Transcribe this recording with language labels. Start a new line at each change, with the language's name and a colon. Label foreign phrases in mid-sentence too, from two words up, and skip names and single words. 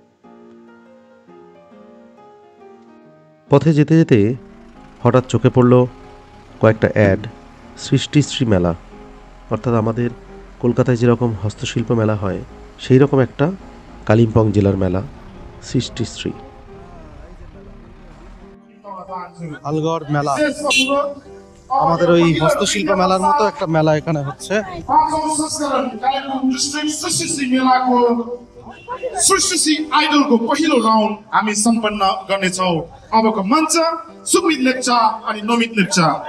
Bangla: পথে যেতে যেতে হঠাৎ চোখে পড়ল কয়েকটা অ্যাড, সৃষ্টিশ্রী মেলা, অর্থাৎ আমাদের কলকাতায় যেরকম হস্তশিল্প মেলা হয় সেই রকম একটা কালিম্পং জেলার মেলা, সৃষ্টিশ্রী। আলগড় মেলা, আমাদের ওই হস্তশিল্প মেলার মতো একটা মেলা এখানে হচ্ছে।
Nepali: सृष्टि आइडल को पहिलो राउन्ड हामी सम्पन्न गर्नेछौँ। अबको मञ्च सुमित लेप्चा अनि नमित लेप्चा।